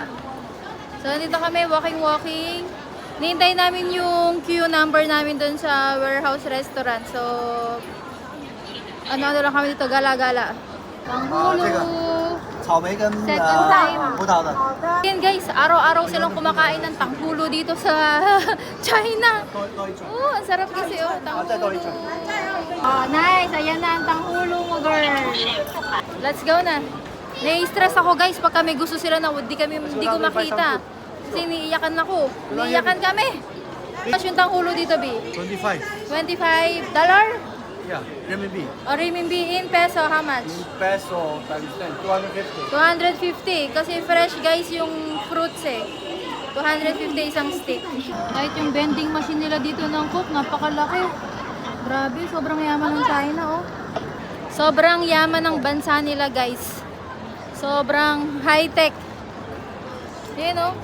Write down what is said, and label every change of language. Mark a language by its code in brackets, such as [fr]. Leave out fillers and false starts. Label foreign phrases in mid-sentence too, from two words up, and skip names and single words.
[tl] So, nandito kami, walking. Nihintay namin yung [en] queue number [tl] namin dun sa [en] warehouse restaurant. [tl] So, ano lang kami dito, gala-gala. Tanghulo. [zh] 草莓跟 [en] Second time. [zh] 葡萄的。 [tl] Yan guys, araw-araw silang kumakain ng tanghulo dito sa China. [zh] 多一种。 [tl] Oh, ang sarap kasi oh, [zh] 再多一 [tl] tanghulo. [zh] 种。 [en] Oh, nice. [tl] Ayan na ang tanghulo mo, girl. [en] Let's go na. [tl] Nai-stress ako guys pag may gusto sila na hindi ko makita. Kasi iniiyakan ako. Iniiyakan kami. Mas yung tanghulo dito, B? 25. $25? [en] Yeah, renminbi. O renminbi in peso, how much? In peso times 10, 250. 250. [tl] Kasi [en] fresh guys [tl] yung fruits eh. 250 isang stick. Kahit yung [en] vending machine [tl] nila dito ng Coke, napakalaki. Grabe, sobrang yaman ng China oh. Sobrang yaman ng bansa nila guys. Sobrang high-tech. Yun oh.